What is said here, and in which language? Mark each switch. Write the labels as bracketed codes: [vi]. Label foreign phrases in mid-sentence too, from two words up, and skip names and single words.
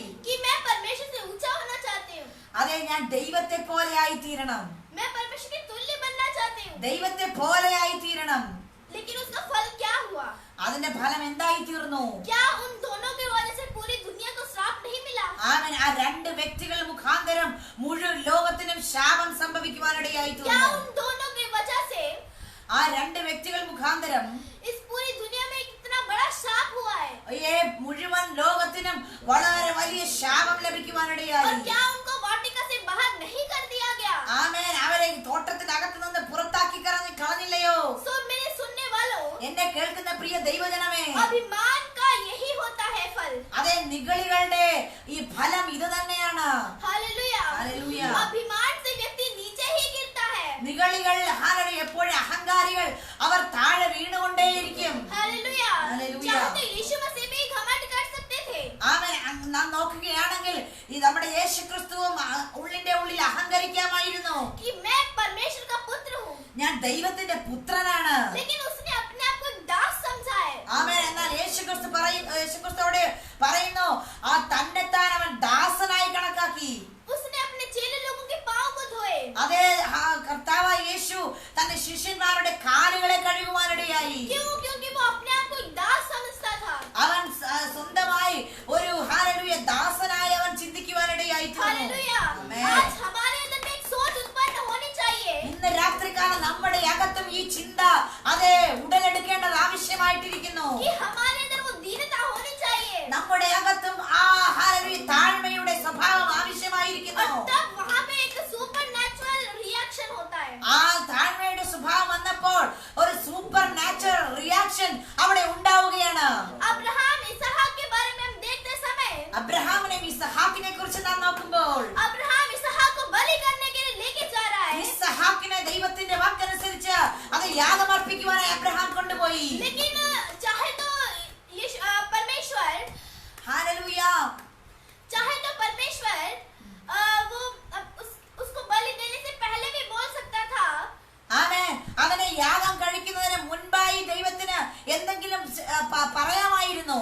[hi] कि मैं परमेश्वर से ऊंचा होना चाहती हूँ, [ml] അതെ, ഞാൻ ദൈവത്തെ പോലെ ആയി തീരണം, [hi] मैं परमेश्वर के तुल्य बनना चाहती हूँ। [ml] ദൈവത്തെ പോലെ ആയി തീരണം. [hi] लेकिन उसका फल क्या हुआ? [ml] അതിന്റെ ഫലം എന്തായി തീർന്നു? [hi] क्या उन दोनों की वजह से पूरी दुनिया को श्राप नहीं मिला? [ml] ആമേൻ. ആ രണ്ട് വ്യക്തികൾ മുഖാന്തരം മുഴുവൻ ലോകത്തിനും ശാപം സംഭവിക്കുവാനിടയായി [hi] क्या [ml] തീർന്നു. [hi] उन दोनों की वजह से [ml] ആ രണ്ട് വ്യക്തികൾ മുഖാന്തരം [hi] इस पूरी दुनिया में कितना बड़ा श्राप हुआ है? [ml] മുഴുവൻ ലോകത്തിനും വളരെ വലിയ ശാപം [hi] और [ml] ലഭിക്കുവാനിടയായി. [hi] क्या उनको वाटिका से बाहर नहीं कर दिया गया? [ml] ആമേൻ. അവരെ തോട്ടത്തിനകത്ത് നിന്ന് പുറത്താക്കി കളഞ്ഞില്ലയോ? [hi] सो मेरे सुनने वालों, [ml] എന്നെ കേൾക്കുന്ന പ്രിയ ദൈവജനമേ, [hi] अभिमान का यही होता है फल। [ml] അതെ, നിഗളികളുടെ ഈ ഫലം ഇത് തന്നെയാണ്. [hi] हालेलुया। हालेलुया। अभिमान से व्यक्ति नीचे ही गिरता है। [ml] നിഗളികൾ എപ്പോഴും അഹങ്കാരികൾ, അവർ താഴെ വീണുകൊണ്ടേയിരിക്കും. [hi] हालेलुया। हालेलुया। चाहे तो यीशु मसीह भी घमंड कर सकते थे। [ml] ആമേൻ. നാം നോക്കുകയാണെങ്കിൽ ഈ നമ്മുടെ യേശുക്രിസ്തുവും ഉള്ളിന്റെ ഉള്ളിൽ അഹങ്കരിക്കാമായിരുന്നു. [hi] कि मैं परमेश्वर का पुत्र हूँ, [ml] ഞാൻ ദൈവത്തിന്റെ പുത്രനാണ്. [hi] लेकिन उसने अपने आप को दास समझा है। [ml] ആമേൻ. എന്നാൽ യേശുക്രിസ്തുവോട് പറയുന്നു, ആ തന്നെത്താൻ അവൻ ദാസനായി കണക്കാക്കി. [hi] उसने अपने चेले लोगों के पाँव को धोए। [ml] അതെ, കർത്താവായ യേശു തന്റെ ശിഷ്യന്മാരുടെ കാലുകളെ കഴുകുവാനിടയായി. [hi] क्यों? क्योंकि वो अपने आप को एक दास समझता था। [ml] അവൻ സ്വന്തമായി ഒരു ഹല്ലേലൂയ ദാസനായി അവൻ ചിന്തിക്കുവാനിടയായി. [hi] हालेलुया। आज हमारे अंदर में एक सोच उत्पन्न होनी चाहिए [ml] ഇന്ന് രാത്രികാലം നമ്മുടെ അകത്തും ഈ ചിന്ത അതെ ഉടലെടുക്കേണ്ടത് ആവശ്യമായിട്ടിരിക്കുന്നു. [hi] कि हमारे अंदर वो दीनता होनी चाहिए। [ml] നമ്മുടെ അകത്തും ആ ഹല്ലേലൂയ താഴ്മയുടെ സ്വഭാവം ആവശ്യമായിരിക്കുന്നു. [hi] और तब वहाँ पे एक [en] super natural reaction [hi] होता है। [ml] ആ താഴ്മയുടെ സ്വഭാവം വന്നപ്പോൾ ഒരു [en] super natural reaction [ml] അവിടെ ഉണ്ടാവുകയാണ്. [hi] अब्राहम इसहाक के बारे में हम देखते समय [ml] അബ്രഹാമിനെ ഇസഹാക്കിനെ കുറിച്ച് നാം നോക്കുമ്പോൾ [hi] अब्राहम इसहाक को बलि करने के लिए लेके जा रहा है, [ml] ഇസഹാക്കിനെ ദൈവത്തിന്റെ വാക്കനുസരിച്ച് അത് യാഗമർപ്പിക്കുവാനായി അബ്രഹാം കൊണ്ടുപോയി. [hi] लेकिन चाहे तो परमेश्वर वो उसको बलि देने से पहले भी बोल सकता था। [ml] ആമേൻ. അവനെ യാഗം കഴിക്കുന്നതിന് മുൻപായി ദൈവത്തിന് എന്തെങ്കിലും പറയാമായിരുന്നു.